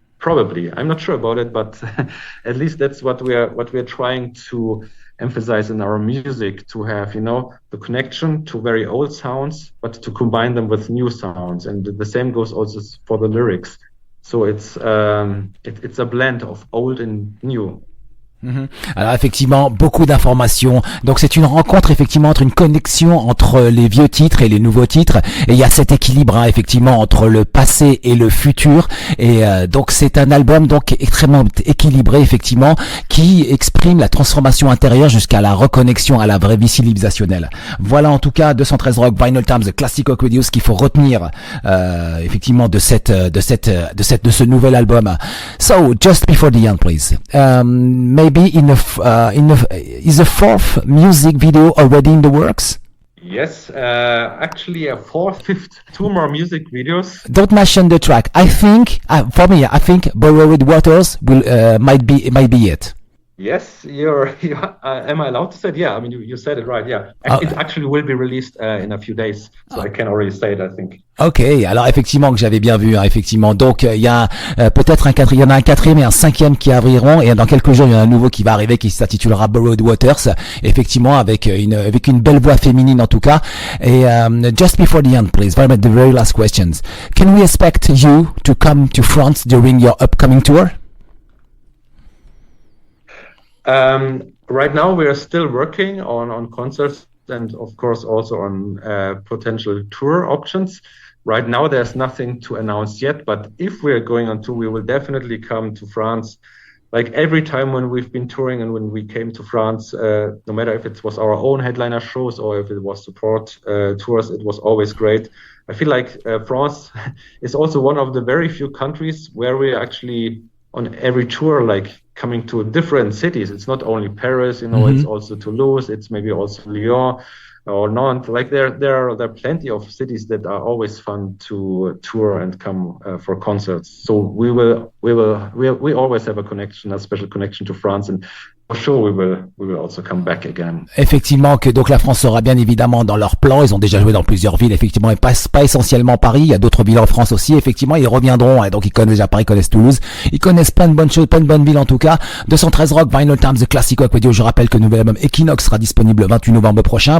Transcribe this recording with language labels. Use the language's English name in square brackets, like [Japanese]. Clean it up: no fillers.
[English] Probably, I'm not sure about it, but at least that's what we're trying to emphasize in our music, to have, you know, the connection to very old sounds, but to combine them with new sounds, and the same goes also for the lyrics. So it's a blend of old and new. [French] Alors effectivement, beaucoup d'informations. Donc c'est une rencontre effectivement entre une connexion entre les vieux titres et les nouveaux titres. Et il y a cet équilibre effectivement entre le passé et le futur. Et donc c'est un album donc extrêmement équilibré effectivement, qui exprime la transformation intérieure jusqu'à la reconnexion à la vraie vie civilisationnelle. Voilà en tout cas 213 Rock Vinyl Times, The Classic Rock Radio, ce qu'il faut retenir effectivement de ce nouvel album. [English] So just before the end, please. Maybe is the fourth music video already in the works? Yes, actually a fourth, fifth, two more music videos. Don't mention the track. I think, for me, I think Borrowed Waters will might be it. Yes, am I allowed to say it? Yeah, I mean, you said it right, yeah. It actually will be released in a few days, so I can already say it, I think. [French] Ok, alors effectivement que j'avais bien vu, effectivement. Donc il y a peut-être il y en a un quatrième et un cinquième qui arriveront, et dans quelques jours il y en a un nouveau qui va arriver qui s'intitulera Borrowed Waters, effectivement avec une belle voix féminine en tout cas. [English] Et just before the end, please, the very last questions. Can we expect you to come to France during your upcoming tour? Right now we are still working on concerts and of course also on potential tour options. Right now there's nothing to announce yet, but if we're going on tour, we will definitely come to France. Like every time when we've been touring and when we came to France, no matter if it was our own headliner shows or if it was support tours, it was always great. I feel like France is also one of the very few countries where we actually on every tour, like coming to different cities. It's not only Paris, you know, it's also Toulouse, it's maybe also Lyon or Nantes. Like there are plenty of cities that are always fun to tour and come for concerts. So we always have a special connection to France, and for sure we will also come back again. [French] Effectivement que donc la France sera bien évidemment dans leur plan. Ils ont déjà joué dans plusieurs villes, effectivement, et pas essentiellement Paris. Il y a d'autres villes en France aussi, effectivement. Ils reviendront, et donc ils connaissent déjà Paris, ils connaissent Toulouse, ils connaissent plein de bonnes choses, plein de bonnes villes en tout cas. 213 Rock Vinyl Times, The Classic Rock Radio. Je rappelle que le nouvel album Equinox sera disponible le 28 novembre prochain.